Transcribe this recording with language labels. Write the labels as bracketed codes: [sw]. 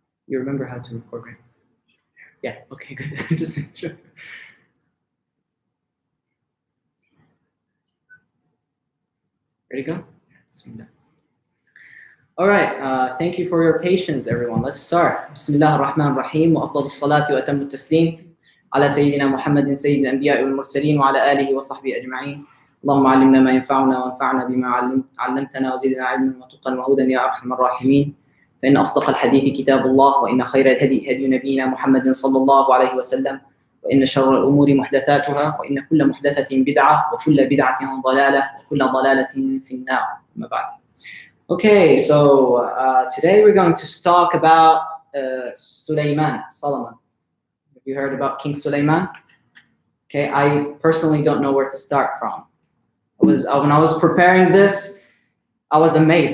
[en] You remember how to record, right? Yeah, okay, good. Just make sure. Ready to go? Bismillah. All right, thank you for your patience, everyone. Let's start. [ar] Bismillah ar-Rahman ar-Rahim. Wa afdalu salati wa atammu taslim. على سيدنا محمد سيد الأنبياء والمرسلين وعلى آله وصحبه أجمعين. اللهم علمنا ما ينفعنا وانفعنا بما علمتنا وزدنا علما وتقا وهدى يا أرحم الراحمين. فإن أصدق الحديث كتاب الله وإن خير الهدي هدي نبينا محمد صلى الله عليه وسلم وإن شر الأمور محدثاتها وإن كل محدثة بدعة وكل بدعة ضلالة وكل ضلالة في النار. أما بعد. [en] Okay, so today we're going to talk about Solomon. Have you heard about King Suleiman? Okay, I personally don't know where to start from. When I was preparing this, I was amazed.